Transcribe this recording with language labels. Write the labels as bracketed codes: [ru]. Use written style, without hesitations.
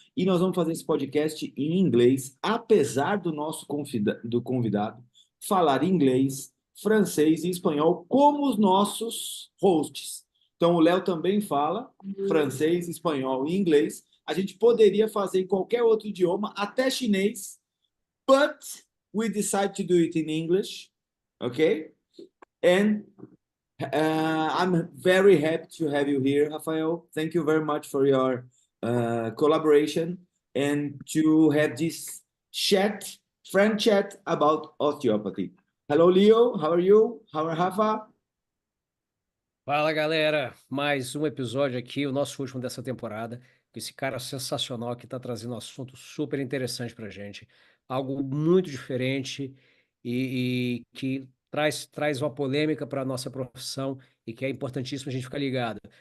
[pt] E nós vamos fazer esse podcast em inglês, apesar do nosso do convidado falar inglês, francês e espanhol como os nossos hosts. Então o Léo também fala francês, espanhol e inglês. A gente poderia fazer em qualquer outro idioma, até chinês, [en] but we decided to do it in English, okay? And I'm very happy to have you here, Rafael. Thank you very much for your collaboration and to have this chat, friend chat about osteopathy. Hello, Leo. How are you? How are Rafa? [pt] Fala galera, mais um episódio aqui, o nosso último dessa temporada, com esse cara sensacional que está trazendo um assunto super interessante para a gente, algo muito diferente e que traz uma polêmica para a nossa profissão e que é importantíssimo a gente ficar ligado.